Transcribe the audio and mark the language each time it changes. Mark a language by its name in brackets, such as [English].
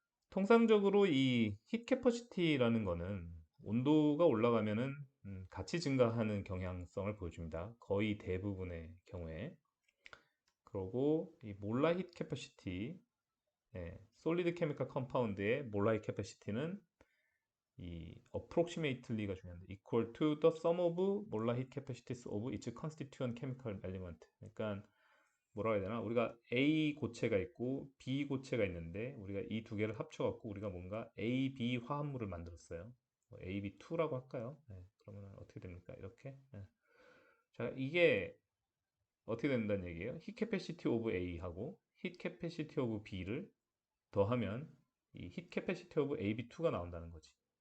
[Korean] 통상적으로 이 힛 캐퍼시티라는 거는 온도가 올라가면은 같이 증가하는 경향성을 보여줍니다. 거의 대부분의 경우에. 그리고 이 몰라 힛 캐퍼시티, 솔리드 케미컬 컴파운드의 몰라 힛 캐퍼시티는 이 approximately가 중요합니다. [English] equal to the sum of molar heat capacities of its constituent chemical element. [Korean] 그러니까 뭐라 해야 되나? 우리가 A 고체가 있고 B 고체가 있는데 우리가 이 두 개를 합쳐갖고 우리가 뭔가 AB 화합물을 만들었어요. 뭐 AB2라고 할까요? 네, 그러면 어떻게 됩니까? 이렇게. 네. 자, 이게 어떻게 된다는 얘기예요? [English] heat capacity of A하고 heat capacity of B를 [Korean] 더하면 이 [English] heat capacity of AB2가 [Korean] 나온다는 거지.